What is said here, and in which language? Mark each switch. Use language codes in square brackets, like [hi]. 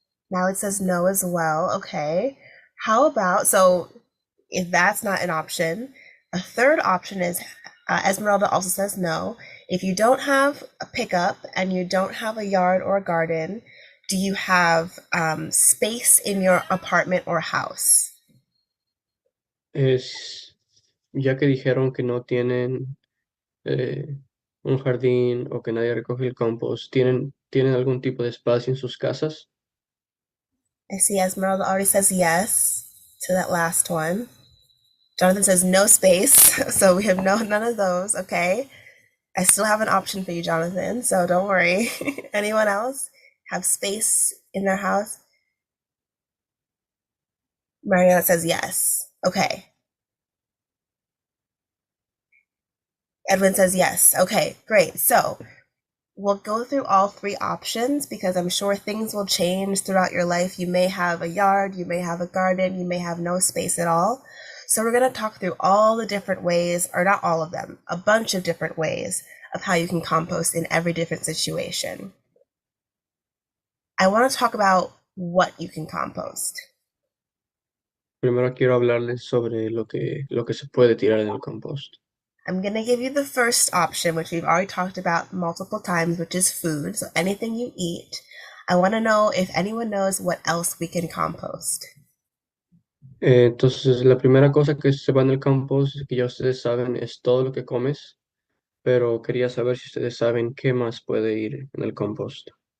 [en] Now it says no as well. Okay. How about, so if that's not an option, a third option is Esmeralda also says no. If you don't have a pickup and you don't have a yard or a garden, do you have space in your apartment or house? [es] Ya que dijeron que no tienen un jardín o que nadie recoge el compost, ¿tienen algún tipo de espacio en sus casas? [en] I see Esmeralda already says yes to that last one. Jonathan says no space, so we have none of those. Okay. I still have an option for you, Jonathan, so don't worry. Anyone else have space in their house? Mariana says yes. Okay. Edwin says yes. Okay, great. So we'll go through all three options because I'm sure things will change throughout your life. You may have a yard, you may have a garden, you may have no space at all. So we're going to talk through all the different ways, or not all of them, a bunch of different ways of how you can compost in every different situation. I want to talk about what you can compost. [es] Primero quiero hablarles sobre lo que se puede tirar en el compost. [en] I'm going to give you the first option, which we've already talked about multiple times, which is food. So anything you eat. I want to know if anyone knows what else we can compost. [es] Entonces, la primera cosa que se va en el compost, que ya ustedes saben, es todo lo que comes, pero quería saber si ustedes saben qué más puede ir en el compost.